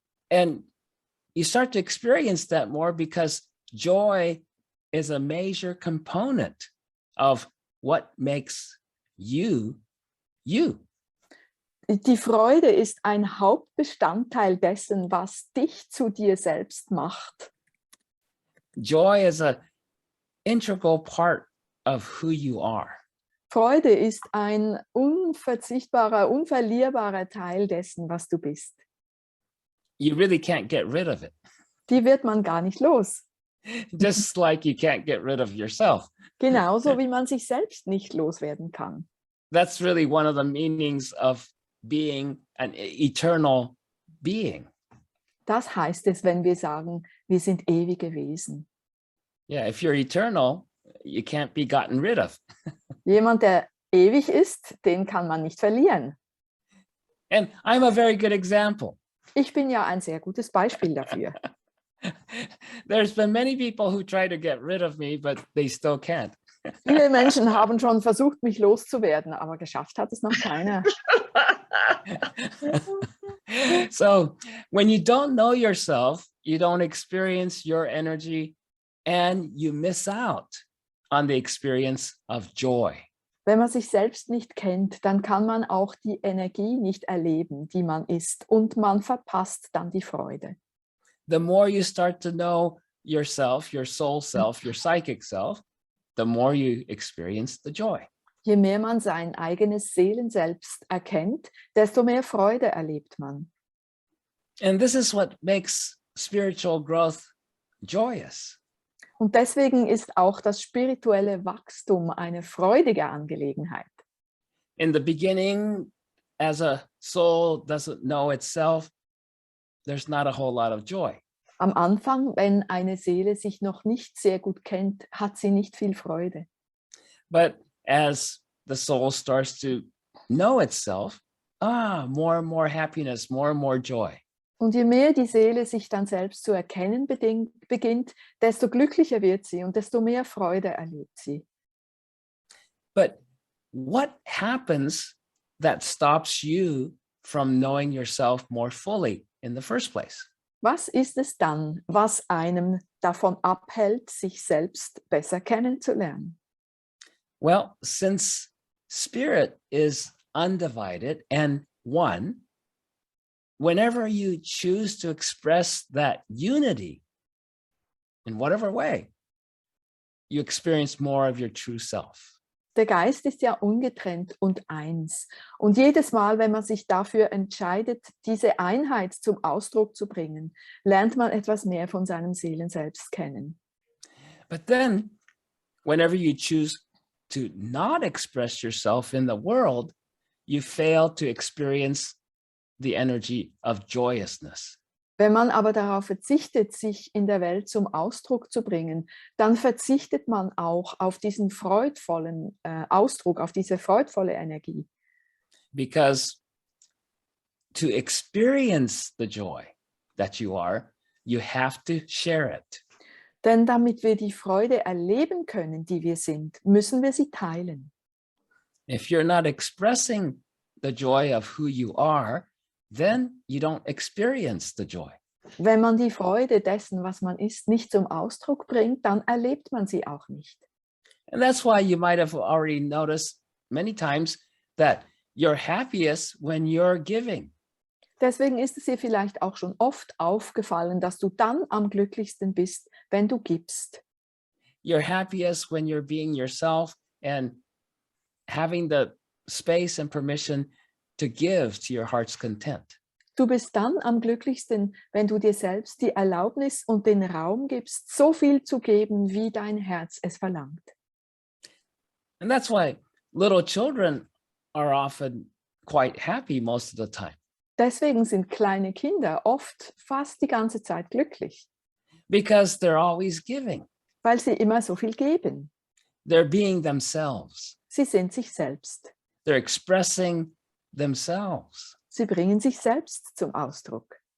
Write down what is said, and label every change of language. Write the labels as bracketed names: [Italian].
[English] And you start to experience that more because joy is a major component of what makes you, you. [German] Die Freude ist ein Hauptbestandteil dessen, was dich zu dir selbst macht. [English] Joy is an integral part of who you are. [German] Freude ist ein unverzichtbarer, unverlierbarer Teil dessen, was du bist. [English] You really can't get rid of it. [German] Die wird man gar nicht los. [English] Just like you can't get rid of yourself. [German] Genauso wie man sich selbst nicht loswerden kann. [English] That's really one of the meanings of being an eternal being. [German] Das heißt es, wenn wir sagen, wir sind ewige Wesen. [English] Yeah, if you're eternal, you can't be gotten rid of. [German] Jemand, der ewig ist, den kann man nicht verlieren. [English] And I'm a very good example. [German] Ich bin ja ein sehr gutes Beispiel dafür. [English] There's been many people who try to get rid of me, but they still can't. [German] Viele Menschen haben schon versucht, mich loszuwerden, aber geschafft hat es noch keiner. [English] So when you don't know yourself, you don't experience your energy and you miss out on the experience of joy. [German] Wenn man sich selbst nicht kennt, dann kann man auch die Energie nicht erleben, die man ist, und man verpasst dann die Freude. [English] The more you start to know yourself, your soul self, your psychic self, the more you experience the joy. [German] Je mehr man sein eigenes Seelenselbst erkennt, desto mehr Freude erlebt man. [English] And this is what makes spiritual growth joyous. [German] Und deswegen ist auch das spirituelle Wachstum eine freudige Angelegenheit. [English] In the beginning, as a soul doesn't know itself, there's not a whole lot of joy. [German] Am Anfang, wenn eine Seele sich noch nicht sehr gut kennt, hat sie nicht viel Freude. [English] But as the soul starts to know itself, more and more happiness, more and more joy. [German] Und je mehr die Seele sich dann selbst zu erkennen beginnt, desto glücklicher wird sie und desto mehr Freude erlebt sie. [English] But what happens that stops you from knowing yourself more fully in the first place? [German] Was ist es dann, was einem davon abhält, sich selbst besser kennenzulernen? [English] Well, since spirit is undivided and one, whenever you choose to express that unity in whatever way, you experience more of your true self. [German] Der Geist ist ja ungetrennt und eins. Und jedes Mal, wenn man sich dafür entscheidet, diese Einheit zum Ausdruck zu bringen, lernt man etwas mehr von seinem Seelenselbst kennen. [English] But then, whenever you choose to not express yourself in the world, you fail to experience the energy of joyousness. [German] Wenn man aber darauf verzichtet, sich in der Welt zum Ausdruck zu bringen, dann verzichtet man auch auf diesen freudvollen Ausdruck, auf diese freudvolle Energie. [English] Because to experience the joy that you are, you have to share it. [German] Denn damit wir die Freude erleben können, die wir sind, müssen wir sie teilen. [English] If you're not expressing the joy of who you are, then you don't experience the joy. [German] Wenn man die Freude dessen, was man ist, nicht zum Ausdruck bringt, dann erlebt man sie auch nicht. [English] And that's why you might have already noticed many times that you're happiest when you're giving. [German] Deswegen ist es dir vielleicht auch schon oft aufgefallen, dass du dann am glücklichsten bist, wenn du gibst. [English] You're happiest when you're being yourself and having the space and permission to give to your heart's content. [German] Du bist dann am glücklichsten, wenn du dir selbst die Erlaubnis und den Raum gibst, so viel zu geben, wie dein Herz es verlangt. [English] And that's why little children are often quite happy most of the time. [German] Deswegen sind kleine Kinder oft fast die ganze Zeit glücklich, [English] Because they're always giving. [German] weil sie immer so viel geben. [English] They're being themselves. [German] Sie sind sich selbst. [English] They're expressing themselves. [German] Sie bringen sich selbst zum Ausdruck.